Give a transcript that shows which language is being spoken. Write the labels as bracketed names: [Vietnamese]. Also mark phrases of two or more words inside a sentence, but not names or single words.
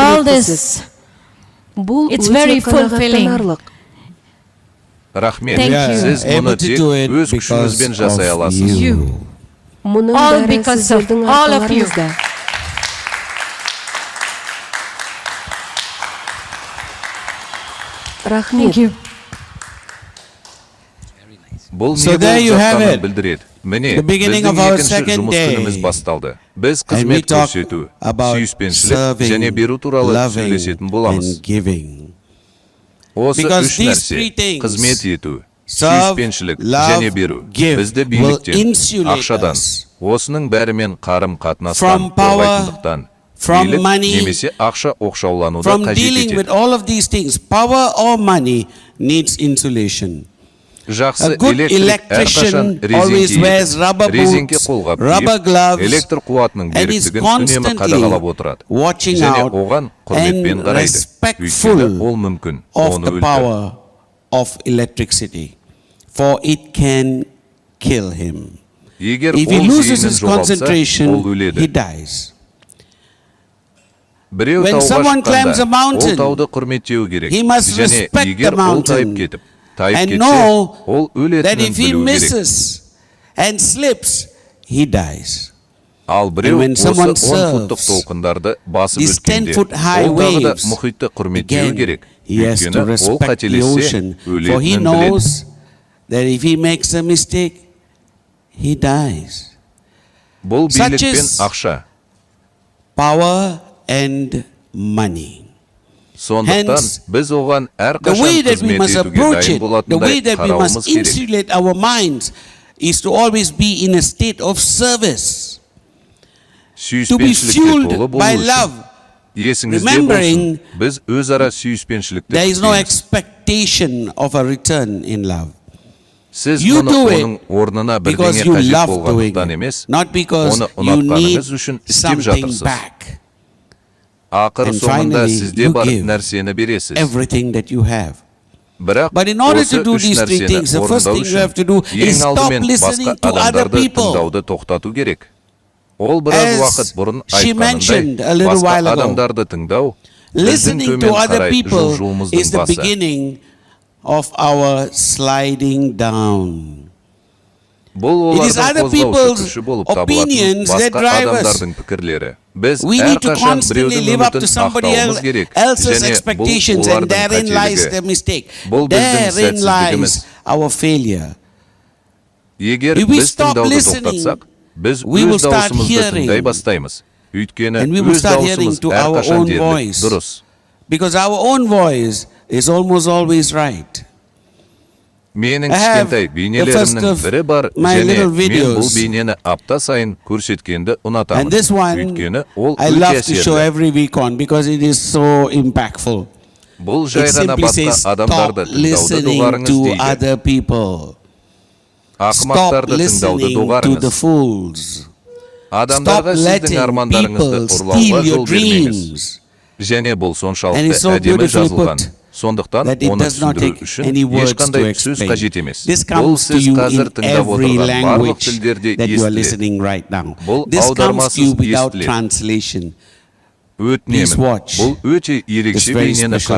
[English] this. It's It's very fulfilling. [Kazakh] Рахмет. [English] Thank you. [Kazakh] Сіз [English] able [Kazakh] мұны [English] to [Kazakh] тек [English] do it [Kazakh] өз күшіңізбен [English] because [Kazakh] жасай [English] of [Kazakh] аласыз. [English] you. All because of all of you. [Kazakh] Рахмет. [English] Thank you. [Kazakh] Бұл [English] So [Kazakh] не [English] there [Kazakh] болып [English] you have [Kazakh] жатқанын [English] it. [Kazakh] білдіреді. Міне, [English] The beginning [Kazakh] біздің [English] of our [Kazakh] екінші [English] second [Kazakh] жұмыс [English] day. [Kazakh] күніміз басталды. Біз [English] And we [Kazakh] қызмет [English] talk [Kazakh] көрсету, [English] about [Kazakh] сүйіспеншілік [English] serving, [Kazakh] және беру туралы [English] loving, [Kazakh] сөйлесетін боламыз. [English] and giving. [Kazakh] Осы [English] Because [Kazakh] үш [English] these [Kazakh] нәрсе, [English] three things, [Kazakh] қызмет ету, [English] serve, [Kazakh] сүйіспеншілік [English] love, [Kazakh] және беру, [English] give, [Kazakh] бізді [English] will [Kazakh] биліктен, [English] insulate [Kazakh] ақшадан, [English] us [Kazakh] осының бәрімен қарым-қатынастан [English] from power, [Kazakh] қорғайтындықтан, [English] from [Kazakh] билік [English] money, [Kazakh] немесе ақша оқшаулануды [English] from [Kazakh] қажет [English] dealing with [Kazakh] етеді. [English] all of these things. Power or money needs insulation. [Kazakh] Жақсы [English] A good [Kazakh] электрик әрқашан [English] electrician always wears rubber [Kazakh] резеңке [English] boots, [Kazakh] қолғап [English] rubber [Kazakh] киіп, [English] gloves, [Kazakh] электр қуатының [English] and is [Kazakh] беріктігін үнемі қадағалап [English] constantly [Kazakh] отырады. [English] watching [Kazakh] Және [English] out [Kazakh] оған құрметпен [English] and [Kazakh] қарайды. [English] respectful [Kazakh] Өйткені ол мүмкін [English] of [Kazakh] оны [English] the [Kazakh] өлтіріп. [English] power of electricity, for it can kill him. [Kazakh] Егер [English] If he [Kazakh] ол [English] loses [Kazakh] зейінін [English] his [Kazakh] жоғалтса, ол [English] concentration, he [Kazakh] өледі. [English] dies. [Kazakh] Біреу [English] When [Kazakh] тауға [English] someone climbs a [Kazakh] шыққанда, [English] mountain, [Kazakh] ол тауды құрметтеу керек. [English] he must [Kazakh] Және [English] respect [Kazakh] егер [English] the [Kazakh] ол тайып [English] mountain [Kazakh] кетіп, тайып [English] and [Kazakh] кетсе, [English] know [Kazakh] ол [English] that [Kazakh] өлетінін [English] if he [Kazakh] білу керек. [English] misses and slips, he dies. [Kazakh] Ал біреу [English] And when [Kazakh] осы [English] someone [Kazakh] 10 футтық [English] serves [Kazakh] толқындарды басып [English] these [Kazakh] өткенде, [English] 10-foot high [Kazakh] ол тағы да [English] waves, [Kazakh] мұхитты құрметтеу [English] again, [Kazakh] керек. [English] he has to [Kazakh] Өйткені ол [English] respect the [Kazakh] қателессе, [English] ocean, for he [Kazakh] өлетінін біледі. [English] knows that if he makes a mistake, he dies. [Kazakh] Бұл [English] Such [Kazakh] билік пен [English] is [Kazakh] ақша. [English] Power and money. [Kazakh] Сондықтан [English] Hence, [Kazakh] біз оған [English] The [Kazakh] әрқашан [English] way that we [Kazakh] қызмет [English] must [Kazakh] етуге [English] approach [Kazakh] дайын [English] it, the way [Kazakh] болатындай [English] that we [Kazakh] қарауымыз [English] must [Kazakh] керек. [English] insulate our minds is to always be in a state of service, to be [Kazakh] Сүйіспеншілікке [English] fueled [Kazakh] толы [English] by [Kazakh] болу [English] love. [Kazakh] үшін есіңізде [English] Remembering [Kazakh] болсын, біз өзара сүйіспеншілікті [English] There is no [Kazakh] күтеміз. [English] expectation of a return in love. [Kazakh] Сіз [English] You [Kazakh] мұны [English] do it [Kazakh] оның орнына [English] because [Kazakh] бірдеңе [English] you [Kazakh] қажет [English] love doing [Kazakh] болғандықтан [English] it, [Kazakh] емес, [English] not because [Kazakh] оны [English] you need [Kazakh] ұнатқаныңыз үшін істеп [English] something [Kazakh] жатырсыз. [English] back. [Kazakh] Ақыр [English] And [Kazakh] соңында [English] finally, [Kazakh] сізде [English] you [Kazakh] бар [English] give [Kazakh] нәрсені бересіз. [English] Everything that you have. [Kazakh] Бірақ [English] But in order [Kazakh] осы [English] to do [Kazakh] үш [English] these three [Kazakh] нәрсені [English] things, the first [Kazakh] орындау [English] thing you have to do [Kazakh] үшін [English] is [Kazakh] ең [English] stop [Kazakh] алдымен [English] listening [Kazakh] басқа [English] to other [Kazakh] адамдарды [English] people. [Kazakh] тыңдауды тоқтату керек. Ол біраз [English] As [Kazakh] уақыт бұрын [English] she mentioned a [Kazakh] айтқанындай, [English] little [Kazakh] басқа [English] while ago, [Kazakh] адамдарды тыңдау біздің [English] Listening to [Kazakh] төмен [English] other [Kazakh] қарай [English] people [Kazakh] жылжуымыздың [English] is the [Kazakh] басы. [English] beginning of our sliding down. [Kazakh] Бұл [English] It is [Kazakh] олардың [English] other [Kazakh] қозғаушы [English] people's [Kazakh] күші болып табылатын [English] opinions that [Kazakh] басқа [English] drive us. [Kazakh] адамдардың пікірлері. Біз [English] We need to [Kazakh] әрқашан [English] constantly [Kazakh] біреудің [English] live up to [Kazakh] үмітін [English] somebody [Kazakh] ақтауымыз керек. [English] else's [Kazakh] Және бұл [English] expectations, and [Kazakh] олардың [English] therein lies the [Kazakh] қателігі. [English] mistake. [Kazakh] Бұл біздің [English] Therein [Kazakh] сәтсіздігіміз. [English] lies our failure. [Kazakh] Егер [English] If we [Kazakh] біз [English] stop [Kazakh] тыңдауды [English] listening, [Kazakh] тоқтатсақ, біз [English] we will [Kazakh] өз [English] start [Kazakh] даусымызды [English] hearing. [Kazakh] тыңдай бастаймыз. Өйткені [English] And we will [Kazakh] өз [English] start hearing [Kazakh] даусымыз [English] to our [Kazakh] әрқашан [English] own [Kazakh] дерлік [English] voice. [Kazakh] дұрыс. [English] Because our own voice is almost always right. [Kazakh] Менің [English] I have [Kazakh] кішкентай [English] the [Kazakh] бейнелерімнің [English] first of [Kazakh] бірі бар [English] my [Kazakh] және [English] little [Kazakh] мен [English] videos. [Kazakh] бұл бейнені апта сайын көрсеткенді ұнатамын. [English] And this one, [Kazakh] Өйткені ол [English] I [Kazakh] өте [English] love to show [Kazakh] әсерлі. [English] every week on because it is so impactful. [Kazakh] Бұл жай [English] It [Kazakh] ғана [English] simply [Kazakh] басқа [English] says, stop [Kazakh] адамдарды тыңдауды [English] listening [Kazakh] доғарыңыз [English] to [Kazakh] дейді. [English] other people. Stop [Kazakh] Ақымақтарды тыңдауды [English] listening to [Kazakh] доғарыңыз. [English] the fools. Stop [Kazakh] Адамдарға сіздің [English] letting [Kazakh] армандарыңызды [English] people [Kazakh] ұрлауға [English] steal your [Kazakh] жол бермеңіз. [English] dreams. [Kazakh] Және бұл [English] And [Kazakh] соншалықты [English] it's so [Kazakh] әдемі [English] beautifully [Kazakh] жазылған. [English] put [Kazakh] Сондықтан [English] that it [Kazakh] оны [English] does not [Kazakh] түсіндіру [English] take [Kazakh] үшін [English] any words to [Kazakh] ешқандай сөз [English] explain. [Kazakh] қажет емес. [English] This [Kazakh] Бұл [English] comes to [Kazakh] сіз [English] you [Kazakh] қазір [English] in [Kazakh] тыңдап [English] every [Kazakh] отырған барлық [English] language [Kazakh] тілдерде [English] that you are [Kazakh] естіледі. [English] listening right now. [Kazakh] Бұл [English] This comes to [Kazakh] аудармасыз [English] you without [Kazakh] естіледі. [English] translation. Please [Kazakh] Өтінемін. [English] watch [Kazakh] Бұл өте [English] this [Kazakh] ерекше [English] very [Kazakh] бейнені [English] special